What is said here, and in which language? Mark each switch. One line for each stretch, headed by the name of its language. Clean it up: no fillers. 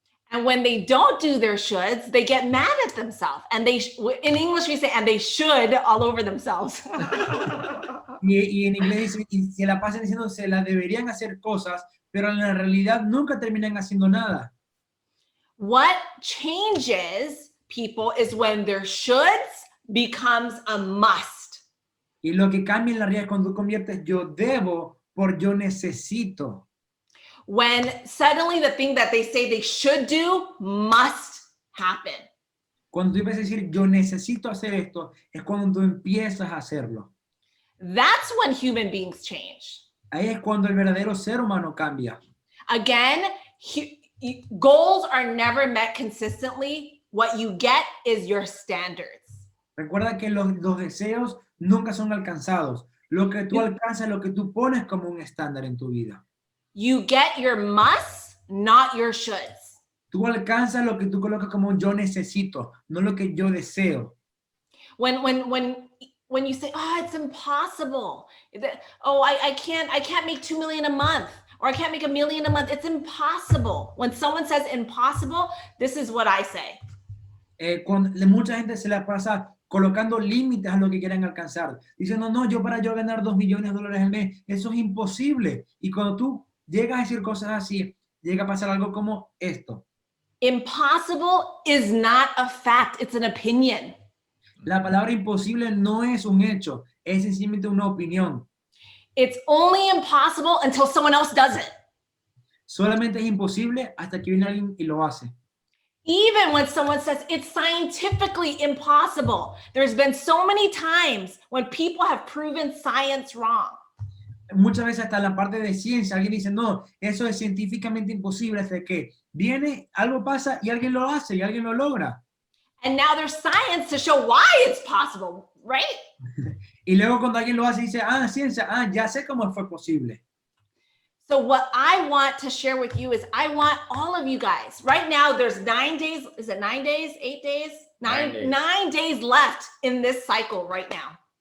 English: And when they don't do their shoulds, they get mad at themselves. And in English we say, and they should all over themselves.
Spanish: y en inglés dice, y se la pasan diciendo, se la deberían hacer cosas, pero en la realidad nunca terminan haciendo nada.
English: What changes people is when their shoulds becomes a must.
Spanish: Y lo que cambia en la realidad es cuando tú conviertes yo debo por yo necesito.
English: When suddenly the thing that they say they should do must happen.
Spanish: Cuando tú empiezas a decir yo necesito hacer esto, es cuando tú empiezas a hacerlo.
English: That's when human beings change.
Spanish: Ahí es cuando el verdadero ser humano cambia.
English: Again, goals are never met consistently. What you get is your standards.
Spanish: Recuerda que los deseos nunca son alcanzados. Lo que tú alcanzas es lo que tú pones como un estándar en tu vida.
English: You get your musts, not your shoulds.
Spanish: Tú alcanzas lo que tú colocas como yo necesito, no lo que yo deseo.
English: When you say, oh, it's impossible. Oh, I can't make 2 million a month, or I can't make $1 million a month. It's impossible. When someone says impossible, this is what I say.
Spanish: Cuando mucha gente se la pasa colocando límites a lo que quieren alcanzar. Diciendo, no, yo ganar $2 millones al mes, eso es imposible. Y cuando tú llegas a decir cosas así, llega a pasar algo como esto.
English: Impossible is not a fact, it's an opinion.
Spanish: La palabra imposible no es un hecho, es sencillamente una opinión.
English: It's only impossible until someone else does it.
Spanish: Solamente es imposible hasta que viene alguien y lo hace.
English: Even when someone says it's scientifically impossible, there's been so many times when people have proven science wrong.
Spanish: Muchas veces hasta la parte de ciencia, alguien dice, no, eso es científicamente imposible, hasta que viene, algo pasa y alguien lo hace y alguien lo logra.
English: And now there's science to show why it's possible, right?
Spanish: Y luego cuando alguien lo hace, dice, ciencia, ya sé cómo fue posible.
English: So what I want to share with you is I want all of you guys, right now there's 9 days, is it 9 days, 8 days? 9 days left in this cycle right now.